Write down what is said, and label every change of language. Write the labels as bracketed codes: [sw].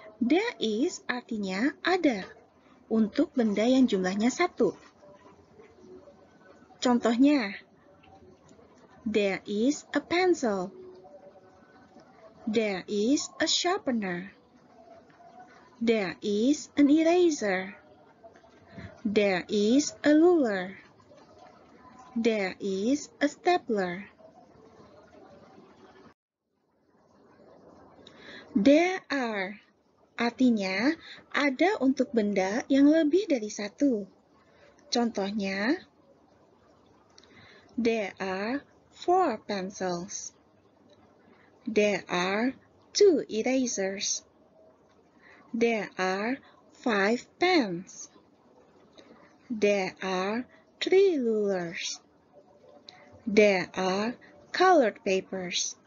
[id] There is artinya ada untuk benda yang jumlahnya 1. Contohnya, [en] there is a pencil. There is a sharpener. There is an eraser. There is a ruler. There is a stapler. [id] There are artinya ada untuk benda yang lebih dari 1. Contohnya, [en] there are 4 pencils. There are 2 erasers. There are 5 pens. There are 3 rulers. There are colored papers.